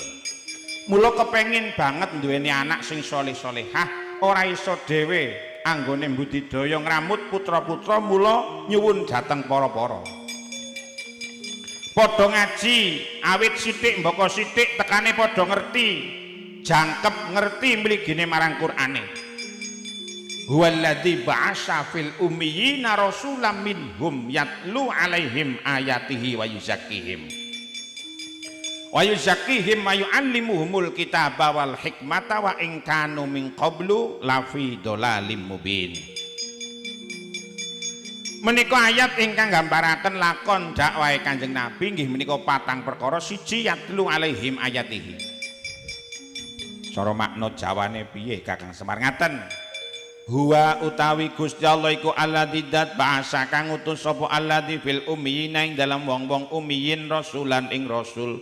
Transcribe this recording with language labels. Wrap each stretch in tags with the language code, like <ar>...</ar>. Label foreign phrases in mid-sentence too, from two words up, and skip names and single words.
<jv>Mula kepengin banget duweni anak sing soleh-solehah, ora iso dhewe anggone mbudidaya ngramut putra-putra mula nyuwun dhateng para-para. Padha ngaji, awit sithik mbaka sithik tekane padha ngerti, jangkep ngerti mligine marang Qur'ane.</jv> <ar>هو الذي بعث في الأميين رسولا منهم يتلو عليهم آياته ويزكيهم ويعلمهم الكتاب والحكمة وإن كانوا من قبل لفي ضلال مبين.</ar> <jv>Menika ayat ingkang gambaraken lakon dakwahe Kanjeng Nabi nggih menika 4 perkara. Siji</jv> <ar>يتلو عليهم آياته.</ar> <jv>Cara makna jawane piye Kakang Semar ngaten. Huwa utawi Gusti Allah iku alladzi dat ba'asa kang utus sapa</jv> <ar>الذي في الأميين</ar> <jv>ing dalam wong-wong ummiyin rasulan ing rasul.</jv>